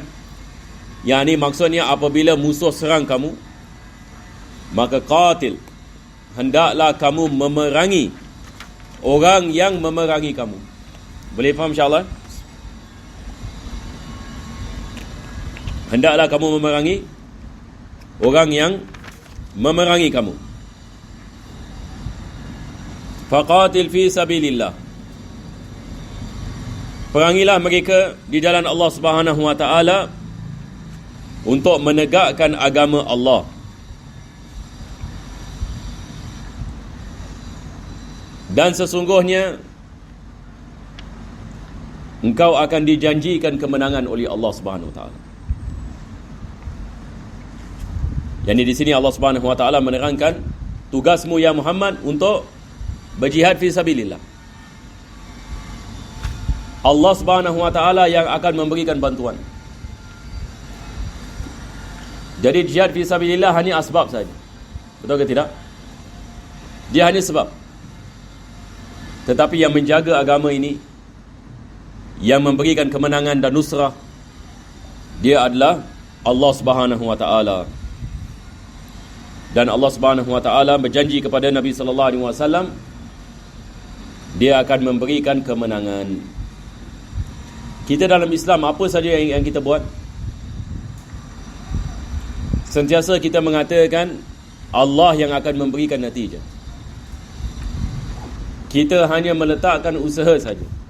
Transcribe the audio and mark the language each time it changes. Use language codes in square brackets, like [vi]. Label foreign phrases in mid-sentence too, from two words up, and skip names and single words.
[ms] Yang ini maksudnya apabila musuh serang kamu, maka qatil, hendaklah kamu memerangi orang yang memerangi kamu. Boleh faham insyaAllah? Hendaklah kamu memerangi orang yang memerangi kamu. [ar] فقاتل في سبيل الله. [ms] Perangilah mereka di jalan Allah [ar] سبحانه وتعالى [ms] untuk menegakkan agama Allah. Dan sesungguhnya engkau akan dijanjikan kemenangan oleh Allah [ar] سبحانه وتعالى. [ms] Yani di sini Allah [ar] سبحانه وتعالى [ms] menerangkan tugasmu ya Muhammad untuk berjihad [ar] في سبيل الله. [ms] Allah [ar] سبحانه وتعالى [ms] yang akan memberikan bantuan. Jadi [ar] جهاد في سبيل الله [ms] hanya asbab saja. Betul ke tidak? Dia hanya sebab. Tetapi yang menjaga agama ini, yang memberikan kemenangan dan nusrah, dia adalah Allah [ar] سبحانه وتعالى. [ms] Dan Allah [ar] سبحانه وتعالى [ms] berjanji kepada Nabi [ar] صلى الله عليه وسلم [ms] dia akan memberikan kemenangan. Kita dalam Islam apa saja yang kita buat? Sentiasa kita mengatakan Allah yang akan memberikan natijah. Kita hanya meletakkan usaha saja.